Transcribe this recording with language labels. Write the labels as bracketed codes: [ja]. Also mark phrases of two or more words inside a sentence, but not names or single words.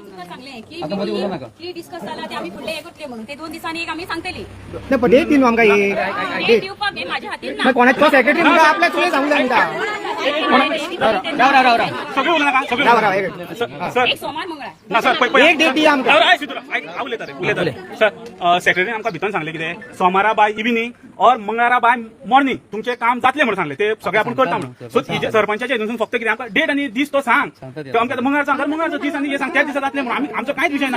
[kok] तुका सांगले की डिस्कस झाला ते आम्ही फुडले हे करतले म्हणून ते 2 दिवसांनी एक आम्ही सांगतली नाही पण डेट दिनो आमका डेट दिवपाक हे माझ्या हातीन ना कोणाचो सेक्रेटरी म्हणून आपल्या तुला सांगू सांगता [mr] सगळे बोलू नका सगळे सर [kok] एक सोमवार मंगळार ना सर एक डेट दिया आमका उलयता सर सेक्रेटरी आमकां भितर सांगले कितें सोमारा [en] by evening [kok] और मंगळारा [en] by morning [kok] तुमचे काम जातले म्हणून सांगले ते सगळे आपण करता म्हणून सो सरपंचाच्या हितून फक्त कितें आमकां डेट आणि दीस तो सांग तो आमकां मंगळार सांग मंगळारचो दीस आणि हे सांग त्या दिसा जातले म्हणून आम्ही आमचो कांयच विषय ना